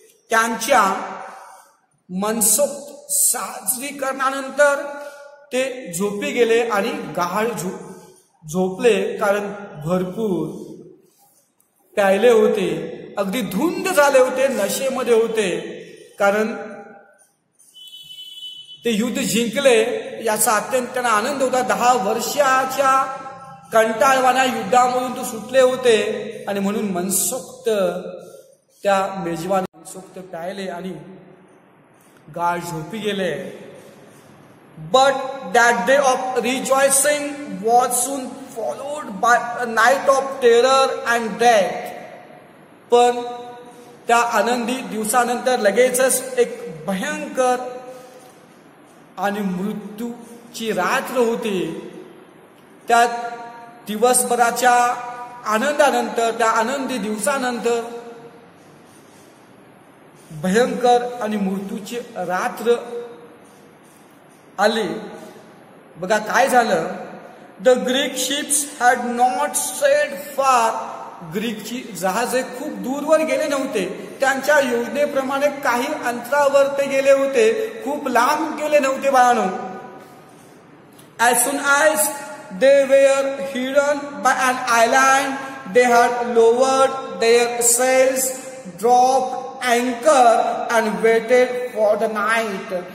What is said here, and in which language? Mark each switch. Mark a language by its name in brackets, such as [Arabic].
[Marathi] त्यांच्या मनसोक्त साजरीकरणानंतर ते झोपी गेले आणि गाढ झोपले, कारण भरपूर प्यायले होते, अगदी धुंद झाले होते, नशेमध्ये होते, कारण ते युद्ध जिंकले याचा अत्यंत त्यांना आनंद होता. 10 वर्षाच्या कंटाळवाण्या युद्धामधून तो सुटले होते, आणि म्हणून मनसोक्त त्या मेजवानी मनसोक्त प्यायले आणि गाढ झोपी गेले. [English] But that day of rejoicing was soon followed by a night of terror and death. [Marathi] पण त्या आनंदी दिवसानंतर लगेचच एक भयंकर आणि मृत्यूची रात्र होती. त्या दिवसभराच्या आनंदानंतर, त्या आनंदी दिवसानंतर भयंकर आणि मृत्यूची रात्र आली. बघा काय झालं. [English] The Greek ships had not sailed far. [Marathi] ग्रीकची जहाजे खूप दूरवर गेले नव्हते. त्यांच्या योजनेप्रमाणे काही अंतरावर ते गेले होते, खूप लांब गेले नव्हते बाळांनो. [English] As soon as they were hidden by an island, they had lowered their sails, dropped anchor and waited for the night.